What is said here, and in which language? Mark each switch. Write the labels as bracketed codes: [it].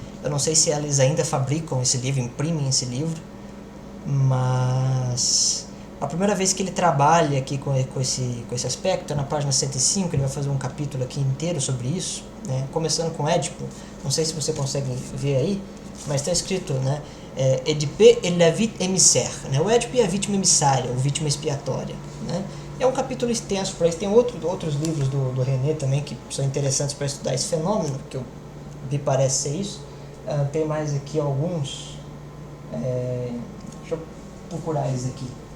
[pt] Eu não sei se eles ainda fabricam esse livro, imprimem esse livro. Mas a primeira vez que ele trabalha aqui com esse aspecto é na página 105. Ele vai fazer um capítulo aqui inteiro sobre isso, né? Começando com Édipo. Não sei se você consegue ver aí, mas está escrito, né? [fr] Édipe et la victime émissaire, né? [pt] O Édipo e a vítima emissária, ou vítima expiatória, né? É um capítulo extenso para isso. Tem outros livros do René também que são interessantes para estudar esse fenômeno, que me parece ser isso. Tem mais aqui alguns. Deixa eu procurar eles aqui.